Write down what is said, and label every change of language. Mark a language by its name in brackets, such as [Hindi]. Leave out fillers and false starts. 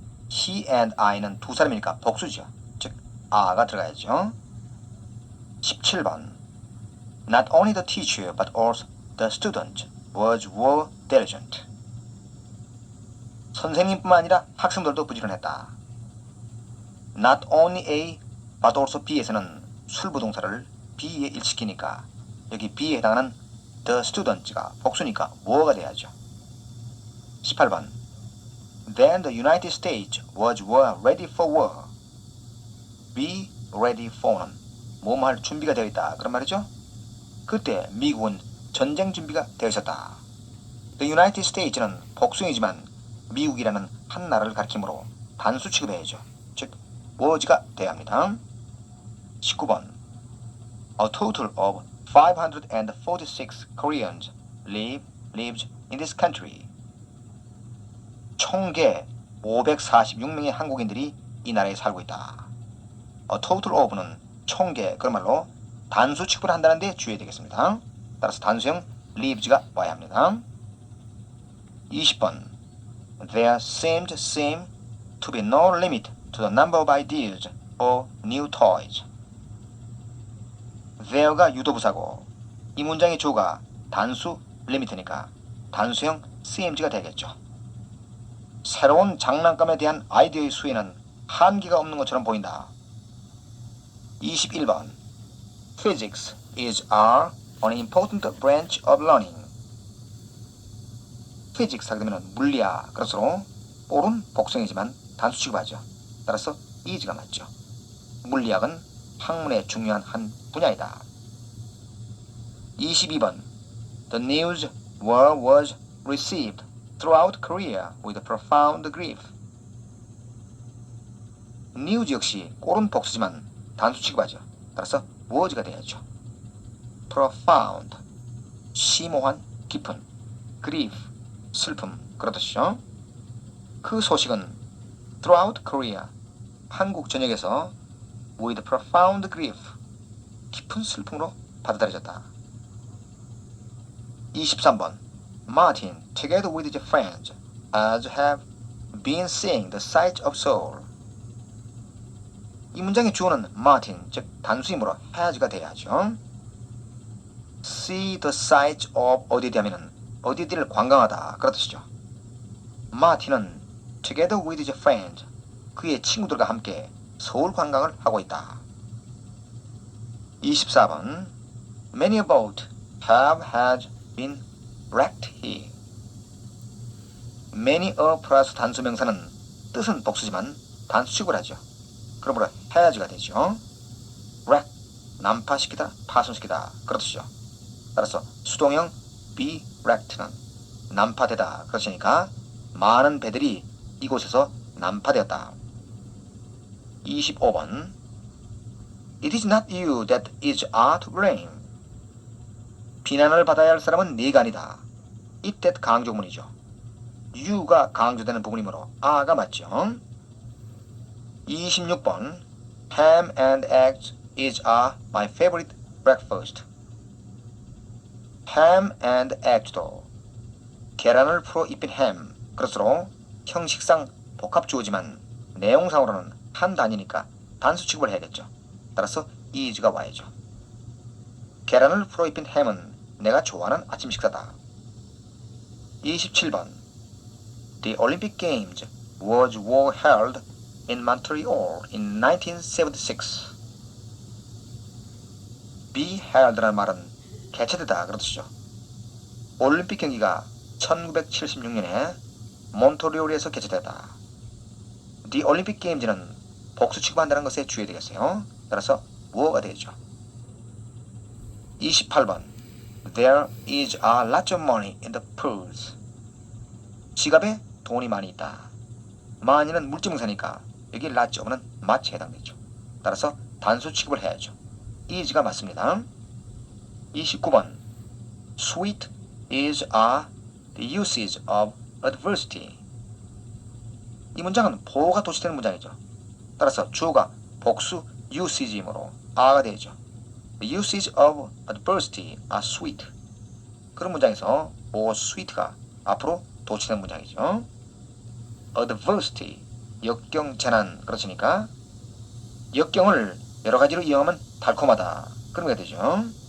[English] He and I [Korean] 는 두 사람이니까 복수죠. 즉 a가 들어가야죠. 17번. [English] Not only the teacher but also the student were diligent. [Korean] 선생님뿐만 아니라 학생들도 부지런했다. [English] Not only a but also be [Korean] 에서는 술부동사를 be에 일치시키니까 여기 be에 해당하는 [English] the students [Korean] 가 복수니까 뭐가 돼야죠. [English] 18번 Then the United States were ready for war. [Korean] Be ready for는 뭐뭐 할 준비가 되어 있다 그런 말이죠. 그때 미국은 전쟁 준비가 되어 있었다. The United States는 복수이지만 미국이라는 한 나라를 가리키므로 단수 취급해야죠. 즉 was가 돼야 합니다. [English] 19번 A total of 546 Koreans lives in this country. [Korean] 총계 546명의 한국인들이 이 나라에 살고 있다. A total of는 총계 그런 말로 단수 취급을 한다는 데 주의해야 되겠습니다. 따라서 단수형 lives가 와야 합니다. [English] 20번 There seem to be no limit to the number of ideas for new toys. [Korean] There가 유도부사고 이 문장의 주어가 단수 limit니까 단수형 seems가 되겠죠. 새로운 장난감에 대한 아이디어의 수에는 한계가 없는 것처럼 보인다. [English] 21번 Physics is an important branch of learning. [Korean] Physics 하게 되면 물리학, 그것으로 꼴은 복성이지만 단수 취급하죠. 따라서 is가 맞죠. 물리학은 학문의 중요한 한 분야이다. [English] 22번 The news was received throughout Korea with profound grief. [Korean] news 역시 꼴은 복수지만 단수 취급하죠. 따라서 was가 돼야죠. profound, 심오한, 깊은, grief, 슬픔, 그렇듯이죠. 그 소식은 [English] throughout Korea, [Korean] 한국 전역에서 [English] with profound grief, [Korean] 깊은 슬픔으로 받아들여졌다. [English] 23번 Martin, together with his friends, as have been seeing the sights of Seoul. [Korean] 이 문장의 주어는 Martin, 즉 단수이므로 has가 돼야죠. See the sights of 어디에 대하면 어디를 관광하다 그렇듯이죠. 마틴은 [English] together with his friends, [Korean] 그의 친구들과 함께 서울 관광을 하고 있다. [English] 24번 Many a boat has been wrecked here. [Korean] Many a 플러스 단수명사는 뜻은 복수지만 단수 취급을 하죠. 그러므로 has가 되죠. wreck, 난파시키다, 파손시키다 그렇듯이죠. 따라서 수동형 be wrecked는 난파되다 그렇으니까 많은 배들이 이곳에서 난파되었다. [English] 25번 It is not you that is to blame. [Korean] 비난을 받아야 할 사람은 네가 아니다. it that 강조문이죠. you가 강조되는 부분이므로 아가 맞죠. [English] 26번 Ham and eggs is my favorite breakfast. [Korean] ham and eggs도 계란을 풀어 입힌 ham, 그것으로 형식상 복합주어지만 내용상으로는 한 단위니까 단수 취급을 해야겠죠. 따라서 is가 와야죠. 계란을 풀어 입힌 ham은 내가 좋아하는 아침 식사다. [English] 27번 The Olympic Games were held in Montreal in 1976. [Korean] be held라는 말은 개최되다 그런 뜻이죠. 올림픽 경기가 1976년에 몬트리올에서 개최됐다. The Olympic Games는 복수 취급한다는 것에 주의해야 되겠어요. 따라서 뭐가 되죠. [English] 28번 There is a lot of money in the purse. [Korean] 지갑에 돈이 많이 있다. 많이는 물질명사니까 여기 lot은 much에 해당되죠. 따라서 단수 취급을 해야죠. is가 맞습니다. 29번 Sweet is the usage of adversity. 이 문장은 보호가 도치되는 문장이죠. 따라서 주어가 복수 usage이므로 a가 되죠. [English] The usage of adversity are sweet. [Korean] 그런 문장에서 보호 sweet가 앞으로 도치되는 문장이죠. adversity, 역경, 재난 그렇으니까 역경을 여러 가지로 이용하면 달콤하다 그런 게 되죠.